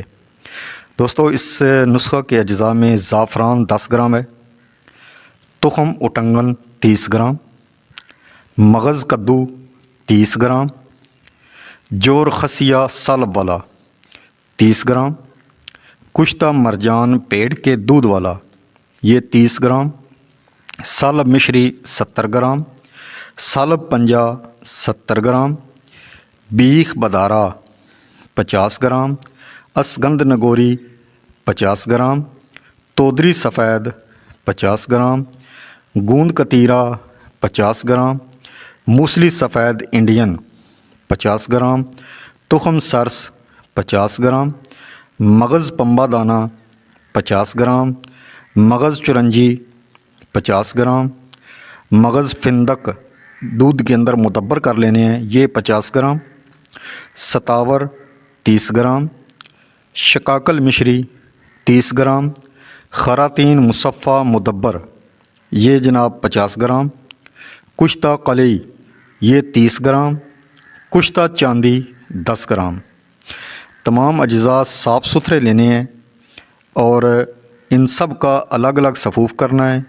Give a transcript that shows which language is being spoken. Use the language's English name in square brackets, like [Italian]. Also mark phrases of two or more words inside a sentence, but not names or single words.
[Urdu] دوستو، اس نسخہ کے اجزاء میں زعفران 10 گرام ہے، تخم اٹنگن 30 گرام، مغز کدو 30 گرام، جور خسیہ سالب والا 30 گرام، کشتہ مرجان پیڑ کے دودھ والا یہ 30 گرام، سالب مشری 70 گرام، سالب پنجہ 70 گرام، بیخ بدارہ 50 گرام، اسگند نگوری 50 گرام، تودری سفید 50 گرام، گوند کتیرہ 50 گرام، موسلی سفید انڈین 50 گرام، تخم سرس 50 گرام، مغز پمبا دانہ 50 گرام، مغز چرنجی 50 گرام، مغز فندق دودھ کے اندر مدبر کر لینے ہیں، یہ 50 گرام، ستاور 30 گرام، شکاکل مشری 30 گرام، خراتین مصفہ مدبر یہ جناب 50 گرام، کشتہ قلعی یہ 30 گرام، کشتہ چاندی 10 گرام۔ تمام اجزاء صاف ستھرے لینے ہیں اور ان سب کا الگ الگ صفوف کرنا ہے۔